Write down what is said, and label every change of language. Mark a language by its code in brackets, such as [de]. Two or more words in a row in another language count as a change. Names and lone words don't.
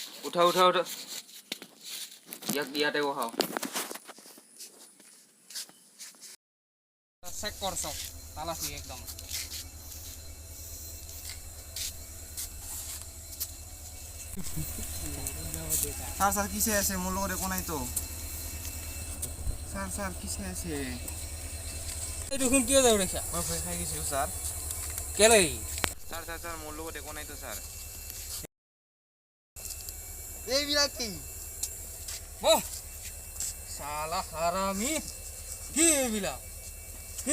[as] উঠা উঠা উঠা ইয়াতে বহাও চেক কৰ চব তালাচি একদম স্যার কিসে আছে মোর লগত একো নাই তো স্যার কিসে আছে এই দেখুন কিয় যাও রেখা মই ভয় খাই গেছিলো স্যার কেলে স্যার মোর লগত একো নাই তো স্যার এইবিলাক কি ও শালা হারামি কি এইবিলাক কি